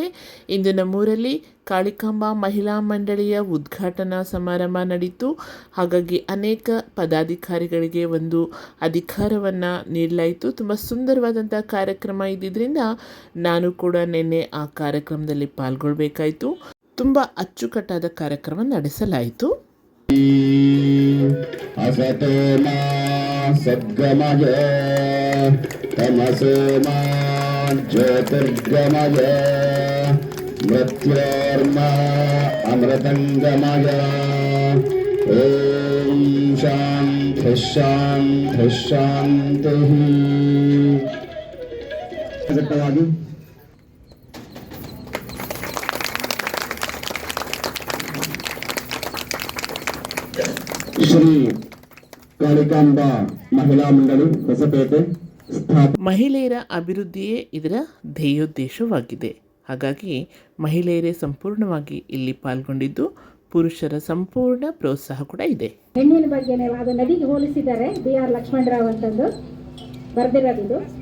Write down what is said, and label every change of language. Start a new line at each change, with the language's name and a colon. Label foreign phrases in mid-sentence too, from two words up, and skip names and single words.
Kannada: ಇಂದು ನಮ್ಮೂರಲ್ಲಿ ಕಾಳಿಕಾಂಬಾ ಮಹಿಳಾ ಮಂಡಳಿಯ ಉದ್ಘಾಟನಾ ಸಮಾರಂಭ ನಡೀತು. ಹಾಗಾಗಿ ಅನೇಕ ಪದಾಧಿಕಾರಿಗಳಿಗೆ ಒಂದು ಅಧಿಕಾರವನ್ನು ನೀಡಲಾಯಿತು. ತುಂಬ ಸುಂದರವಾದಂಥ ಕಾರ್ಯಕ್ರಮ ಇದ್ದಿದ್ದರಿಂದ ನಾನು ಕೂಡ ನಿನ್ನೆ ಆ ಕಾರ್ಯಕ್ರಮದಲ್ಲಿ ಪಾಲ್ಗೊಳ್ಬೇಕಾಯಿತು. ತುಂಬ ಅಚ್ಚುಕಟ್ಟಾದ ಕಾರ್ಯಕ್ರಮ ನಡೆಸಲಾಯಿತು.
Sanskrit: असतो मा सद्गमय तमसो मा ज्योतिर्गमय मृत्योर्मा अमृतंगमय ओम शांति शांति शांति.
Kannada: ಶ್ರೀ ಕಾಳಿಕಾಂಬಾ ಮಹಿಳಾ ಮಂಡಳಿ ಹೊಸಪೇಟೆ ಮಹಿಳೆಯರ ಅಭಿವೃದ್ಧಿಯೇ ಇದರ ಧ್ಯೇಯೋದ್ದೇಶವಾಗಿದೆ. ಹಾಗಾಗಿ ಮಹಿಳೆಯರೇ ಸಂಪೂರ್ಣವಾಗಿ ಇಲ್ಲಿ ಪಾಲ್ಗೊಂಡಿದ್ದು ಪುರುಷರ ಸಂಪೂರ್ಣ ಪ್ರೋತ್ಸಾಹ ಕೂಡ ಇದೆ. ಹೆಣ್ಣಿನ ಬಗ್ಗೆ ಅದು ನದಿಗೆ ಹೋಲಿಸಿದ್ದಾರೆ. BR ಲಕ್ಷ್ಮಣರಾವ್ ಅಂತಂದು ಬರೆದಿರೋದು.